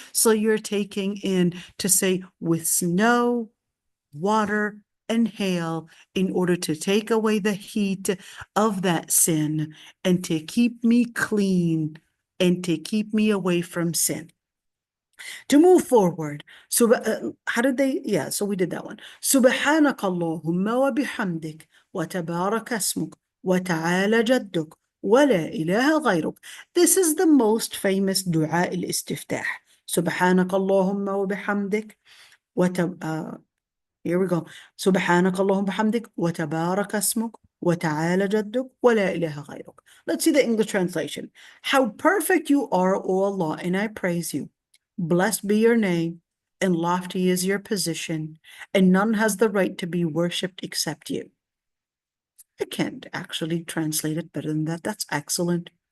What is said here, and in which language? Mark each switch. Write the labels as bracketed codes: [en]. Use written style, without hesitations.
[en] So you're taking in, to say, with snow, water, and hail, in order to take away the heat of that sin and to keep me clean and to keep me away from sin. To move forward, so how did they? Yeah, so we did that one. [ar] سبحانك اللهم وبحمدك وتبارك اسمك وتعالى جدك ولا إله غيرك. [en] This is the most famous دعاء الاستفتاح. [ar] سبحانك اللهم وبحمدك [en] here we go. [ar] سبحانك اللهم بحمدك وتبارك اسمك وتعالى جدك ولا إله غيرك. [en] Let's see the English translation. How perfect you are, O Allah, and I praise you. Blessed be your name, and lofty is your position, and none has the right to be worshipped except you. I can't actually translate it better than that. That's excellent.